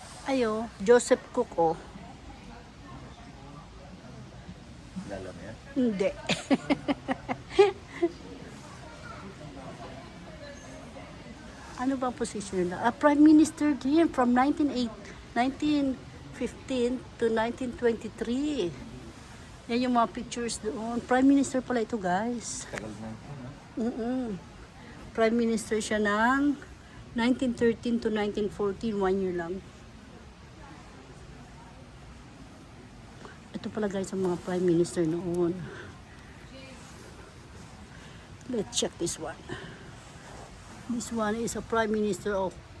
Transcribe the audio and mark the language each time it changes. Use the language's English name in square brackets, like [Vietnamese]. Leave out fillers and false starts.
[Filipino] Ayo, Joseph Cook oh. Lala mo yan? Hindi. Ano ba ang position nila? [English] Prime Minister din from 1915 to 1923. [Filipino] Yan yung mga pictures doon. Prime Minister pala ito guys. Tagal na. Prime Minister siya ng 1913 to 1914, 1 year lang. Ito pala guys ang mga Prime Minister noon. [English] Let's check this one. This one is a Prime Minister of